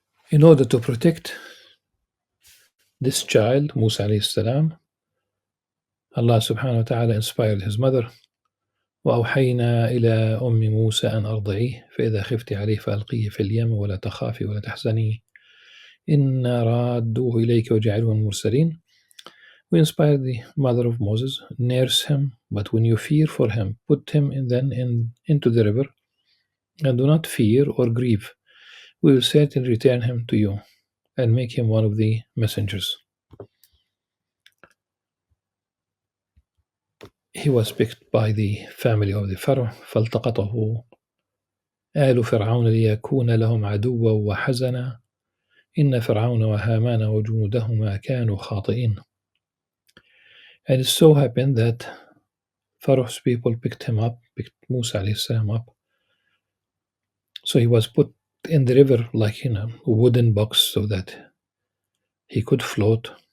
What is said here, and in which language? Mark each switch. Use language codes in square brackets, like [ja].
[en] In order to protect this child, Musa alayhi salam, Allah subhanahu wa ta'ala inspired his mother, [ar] وأوحينا إلى أم موسى أن أرضعيه فإذا خفت عليه فألقيه في اليم ولا تخافي ولا تحزني إنا رادوه إليك وجعلوه من المرسلين. [en] We inspired the mother of Moses, nurse him, but when you fear for him, put him into the river, and do not fear or grieve. We will certainly return him to you and make him one of the messengers. He was picked by the family of the Pharaoh, [ar] فالتقطه آل فرعون ليكون لهم عدوا وحزنا إن فرعون وهامان وجنودهما كانوا خاطئين. [en] And it so happened that Pharaoh's people picked Musa alayhi salam up. So he was put in the river like in a wooden box so that he could float.